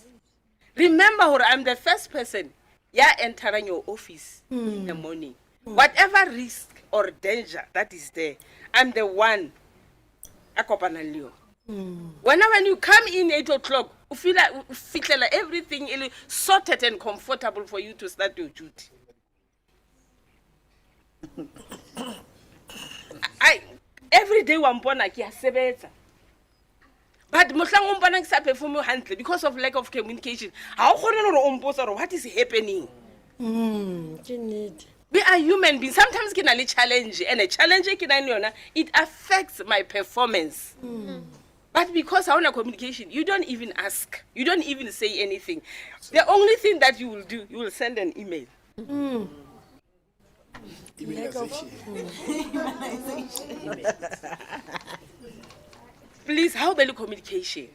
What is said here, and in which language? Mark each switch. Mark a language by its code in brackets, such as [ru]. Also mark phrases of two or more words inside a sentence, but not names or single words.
[en] Remember hore I'm the first person entering your office in the morning. Whatever risk or danger that is there, I'm the one [st] a kopana le yo. [en] When you come in 8 o'clock, you feel like everything is sorted and comfortable for you to start your duty. Every day [st] wampona ki sebetsa. But mohlang o mpona ke sa perform hantle [en] because of lack of communication. [st] Ha o khone hore o mposa hore [en] what is happening? We are human beings. [st] Sometimes ke na le challenge, [en] and a challenge [st] ke na le yona, [en] it affects my performance. But because I want communication, you don't even ask. You don't even say anything. The only thing that you will do, you will send an email. Please, how about communication?